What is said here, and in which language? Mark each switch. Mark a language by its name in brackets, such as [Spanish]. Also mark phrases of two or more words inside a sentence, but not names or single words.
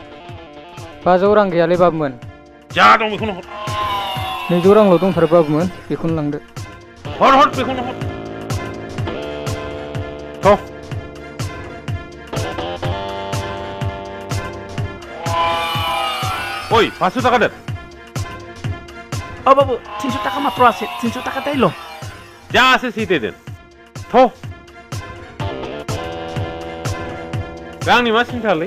[Bodo] 500 रां गैयालै बाबुमोन। जा दं बेखौनो हर। 200 रांल' दंथारो बाबुमोन, बेखौनो लांदो। हर बेखौनो हर। [Bangla] ओइ, 500 টাকা দেন। বাবু, 300 টাকা মাত্র আছে। 300 টাকা তাইলো। যা আছে সেই দেন। [Bodo] रांनि मा सिन्थालै?